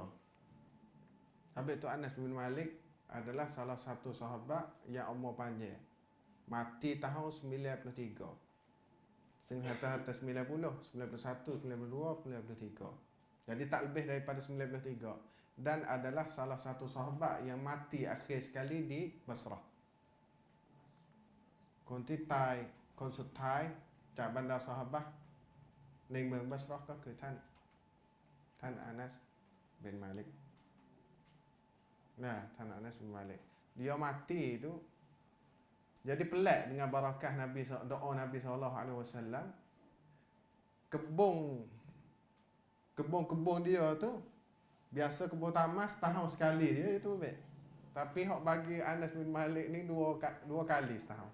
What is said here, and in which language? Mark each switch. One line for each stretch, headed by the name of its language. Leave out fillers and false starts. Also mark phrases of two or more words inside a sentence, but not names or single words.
Malay: Habis tu Anas bin Malik adalah salah satu sahabat yang umur panjang. Mati tahun 93. Setengah atas 90, 91, 92, 93. Jadi tak lebih daripada 93. Dan adalah salah satu sahabat yang mati akhir sekali di Basrah.
Thai: คนที่ตายคนสุดท้ายจากบรรดาซอฮาบะห์ในเมืองบัสเราะห์ก็คือท่านอานัส bin Malik.
Malay: Nah,
Thai: ท่านอานัส bin Malik.
Malay: Dia mati itu jadi pelik dengan barakah Nabi, doa Nabi SAW. Kebun dia tu biasa kebun tamas setahun sekali dia itu baik. Tapi hak bagi Anas bin Malik ni dua kali setahun.